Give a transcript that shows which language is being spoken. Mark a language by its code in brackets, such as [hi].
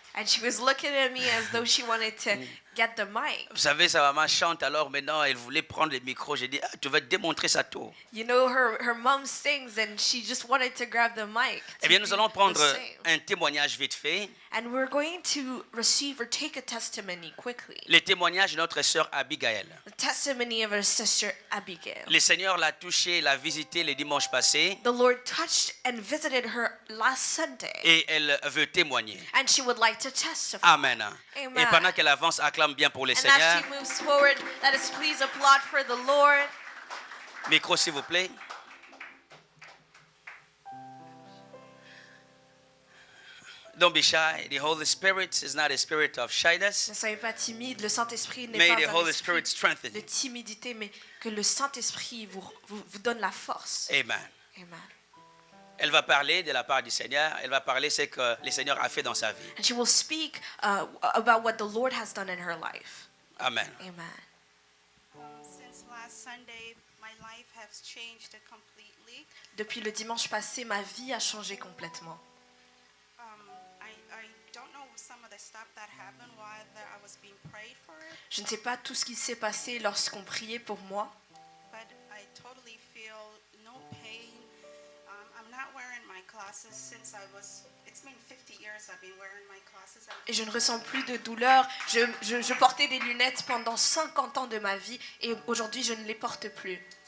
[en] And she was looking at me as though she wanted to get the mic. [fr] Vous savez, sa maman chante, alors maintenant elle voulait prendre le micro. J'ai dit, tu vas démontrer ça tout. [en] You know, her mom sings and she just wanted to grab the mic. [fr] Eh bien, nous allons prendre [en] the same. [fr] un témoignage vite fait. [en] And we're going to receive or take a testimony quickly. [fr] Le témoignage de notre sœur Abigail. [en] The testimony of our sister Abigail. [fr] Le Seigneur l'a touchée, l'a visitée le dimanche passé [en] The Lord touched and visited her last Sunday. [fr] et elle veut témoigner. [en] And she would like to testify. Amen. Amen. [fr] Et pendant qu'elle avance, acclame bien pour le [en] And as [fr] Seigneur. [en] she moves forward, let us please applaud for the Lord. [fr] Micro, s'il vous plaît. [en] Don't be shy. The Holy Spirit is not a spirit of shyness. [fr] Ne soyez pas timide, le Saint-Esprit n'est [en] May [fr] pas [en] the [fr] un [en] Holy [fr] esprit [en] Spirit strengthen [fr] de [en] you. [fr] timidité, mais que le Saint-Esprit vous donne la force. Amen. Amen. Elle va parler de la part du Seigneur. Elle va parler ce que le Seigneur a fait dans sa vie. [en] And she will speak about what the Lord has done in her life. Amen. Amen. Since last Sunday, my life has changed completely. [fr] Depuis le dimanche passé, ma vie a changé complètement. [en] I don't know some of the stuff that happened while I was being prayed for, [fr] Je ne sais pas tout ce qui s'est passé lorsqu'on priait pour moi, [en] but I totally feel no pain. I'm not wearing my glasses since it's been 50 years I've been wearing my glasses. [fr] et je ne ressens plus de douleur. Je portais des lunettes pendant 50 ans de ma vie et aujourd'hui je ne les porte plus.